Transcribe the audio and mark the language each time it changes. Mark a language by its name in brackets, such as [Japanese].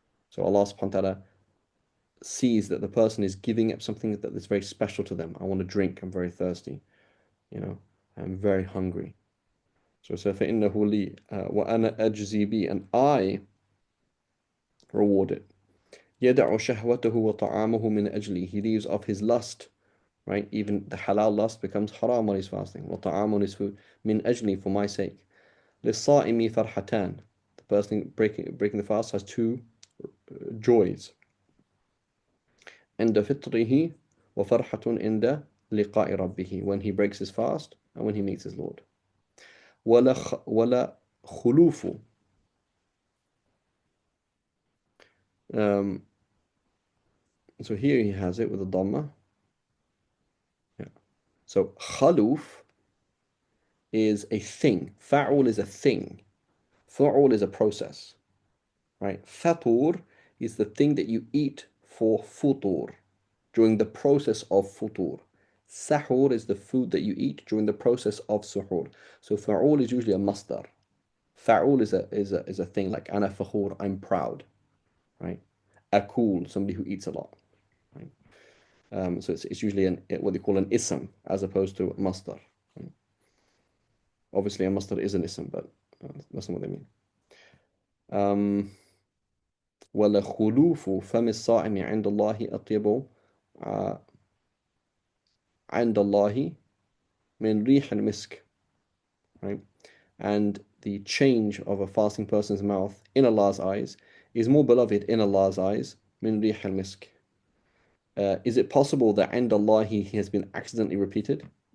[English] So Allah subhanahu wa ta'ala sees that the person is giving up something that is very special to them. I want to drink, I'm very thirsty, you know, I'm very hungry. So [Arabic] فإنه لي وأنا أجزي بي [English] and I reward it. [Arabic] يدع شهوته وطعامه من أجلي. [English] He leaves off his lust, right? Even the halal lust becomes haram when he's fasting. [Arabic] وطعام [English] on his food [Arabic] من أجلي [English] for my sake. [Arabic] للصائم فرحتان. [English] The person breaking the fast has two joys. [Arabic] عند فطره وفرحة عند لقاء ربه. [English] When he breaks his fast and when he meets his Lord. [Arabic] ولا خلوف. [English] Um, so here he has it with a dhamma. Yeah. So khaluf is a thing. Fa'ul is a thing. Fu'ul is a process, right? Fatur is the thing that you eat for futur, during the process of futur. Sahur is the food that you eat during the process of suhoor. So fa'ul is usually a masdar. Fa'ul is a thing like ana fakhur, I'm proud, right? Akul, somebody who eats a lot, right? So it's usually what they call an ism as opposed to a masdar. Right? Obviously, a masdar is an ism, but that's not what they mean. [Arabic] Um, ولخلوف فم الصائم عند الله أطيب uh, عند الله من ريح المسك, right? [English] And the change of a fasting person's mouth in Allah's eyes is more beloved in Allah's eyes [Arabic] من ريح المسك. [English] Is it possible that [Arabic] عند الله [English] has been accidentally repeated?